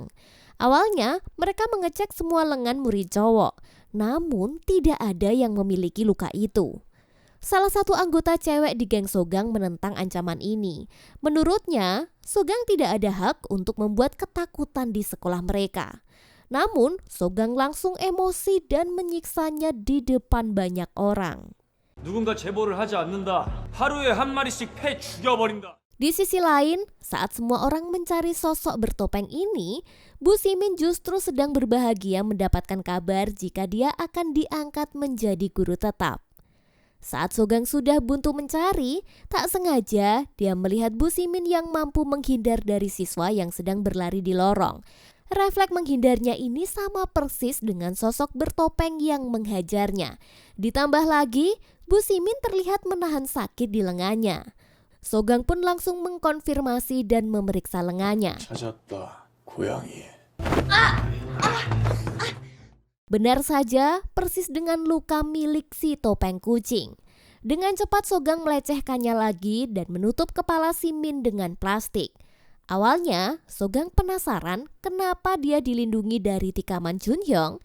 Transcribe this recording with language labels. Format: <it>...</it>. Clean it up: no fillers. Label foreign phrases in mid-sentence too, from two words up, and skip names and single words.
<id>Awalnya, mereka mengecek semua lengan murid cowok, namun tidak ada yang memiliki luka itu. Salah satu anggota cewek di geng Sogang menentang ancaman ini. Menurutnya, Sogang tidak ada hak untuk membuat ketakutan di sekolah mereka. Namun, Sogang langsung emosi dan menyiksanya di depan banyak orang.</id> <ko>누군가 제보를 하지 않는다. 하루에 한 마리씩 패 죽여버린다.</ko> <id>Di sisi lain, saat semua orang mencari sosok bertopeng ini, Bu Simin justru sedang berbahagia mendapatkan kabar jika dia akan diangkat menjadi guru tetap. Saat Sogang sudah buntu mencari, tak sengaja dia melihat Bu Simin yang mampu menghindar dari siswa yang sedang berlari di lorong. Refleks menghindarnya ini sama persis dengan sosok bertopeng yang menghajarnya. Ditambah lagi, Bu Simin terlihat menahan sakit di lengannya. Sogang pun langsung mengkonfirmasi dan memeriksa lengannya.</id> <ko>찾았다, 고양이.</ko> <id>Benar saja, persis dengan luka milik si topeng kucing. Dengan cepat Sogang melecehkannya lagi dan menutup kepala Simin dengan plastik. Awalnya, Sogang penasaran kenapa dia dilindungi dari tikaman Junhyong.</id>